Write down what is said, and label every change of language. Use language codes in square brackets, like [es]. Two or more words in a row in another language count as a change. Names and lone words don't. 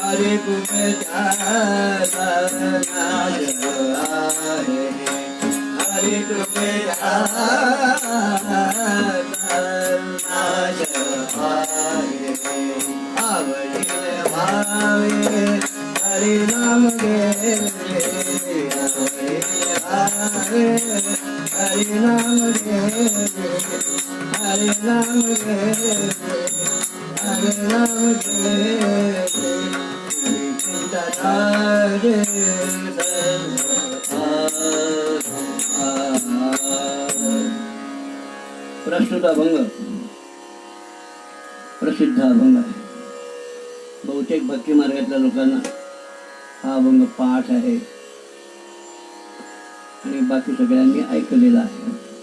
[mr] हरि तुम ध्याता नाश आहे हरि तुम ध्याता नाश आहे आवडील भावे हरि नाम घेणे आवडील भावे हरि नाम घेणे हरि नाम घेणे हरि नाम घेणे चिंतनारे प्रस्तुत अभंग प्रसिद्ध अभंग आहे. बहुतेक भक्ती मार्गातल्या लोकांना हा अभंग पाठ आहे आणि बाकी सगळ्यांनी ऐकलेला आहे.